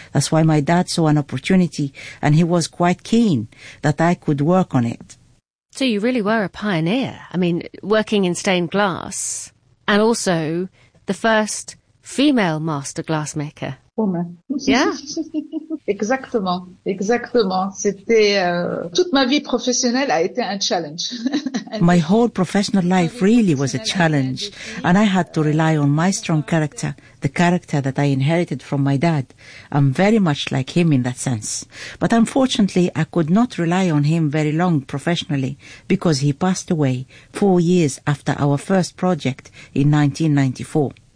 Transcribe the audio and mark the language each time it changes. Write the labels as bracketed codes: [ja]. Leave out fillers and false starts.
[en] That's why my dad saw an opportunity, and he was quite keen that I could work on it. So you really were a pioneer. I mean, working in stained glass, and also the first female master glassmaker. Woman. Yeah. [fr] Exactement. Exactement. C'était, toute ma vie professionnelle a été un challenge. [en] My whole professional life really was a challenge, and I had to rely on my strong character, the character that I inherited from my dad. I'm very much like him in that sense. But unfortunately, I could not rely on him very long professionally because he passed away 4 years after our first project in 1994.